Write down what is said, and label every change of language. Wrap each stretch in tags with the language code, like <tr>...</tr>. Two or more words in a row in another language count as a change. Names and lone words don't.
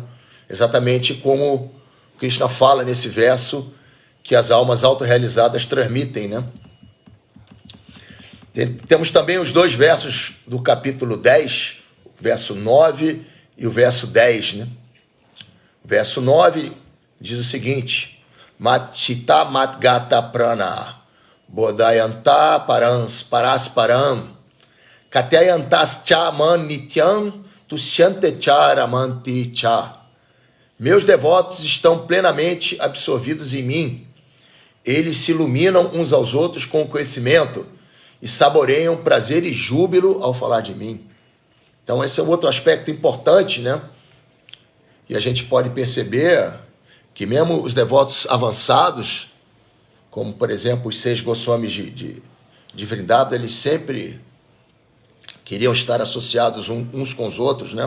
<pt>Exatamente como Krishna fala nesse verso que as almas autorrealizadas transmitem, né? Temos também os dois versos do capítulo 10, o verso 9 e o verso 10, né? O verso 9 diz o seguinte:</pt> <sa>Matchita matgata prana bodhayanta parasparam katyayantas cha man nityam tusyante cha ramanti cha.</sa> <pt>Meus devotos estão plenamente absorvidos em mim. Eles se iluminam uns aos outros com o conhecimento e saboreiam prazer e júbilo ao falar de mim. Então, esse é um outro aspecto importante, né? E a gente pode perceber que mesmo os devotos avançados, como, por exemplo, os 6 Goswamis de Vrindavan, eles sempre queriam estar associados uns com os outros, né?</pt>